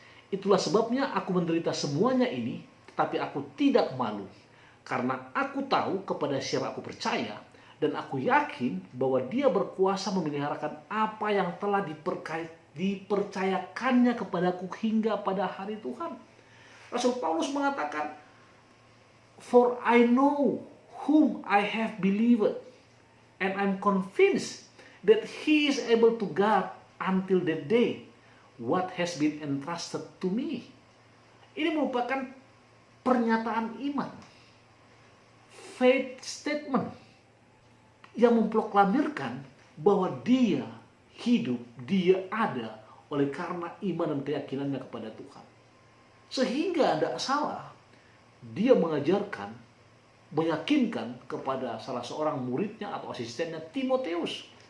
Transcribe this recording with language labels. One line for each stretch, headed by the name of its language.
Indonesian: Itulah sebabnya aku menderita semuanya ini, tetapi aku tidak malu. Karena aku tahu kepada siapa aku percaya, dan aku yakin bahwa dia berkuasa memeliharakan apa yang telah dipercayakannya kepadaku hingga pada hari Tuhan. Rasul Paulus mengatakan,
English: "For I know whom I have believed, and I'm convinced that he is able to guard until that day what has been entrusted to me."
Indonesian: Ini merupakan pernyataan iman,
English: faith statement,
Indonesian: yang memproklamirkan bahwa dia hidup, dia ada oleh karena iman dan keyakinannya kepada Tuhan. Sehingga tidak salah dia mengajarkan, meyakinkan kepada salah seorang muridnya atau asistennya, Timotius.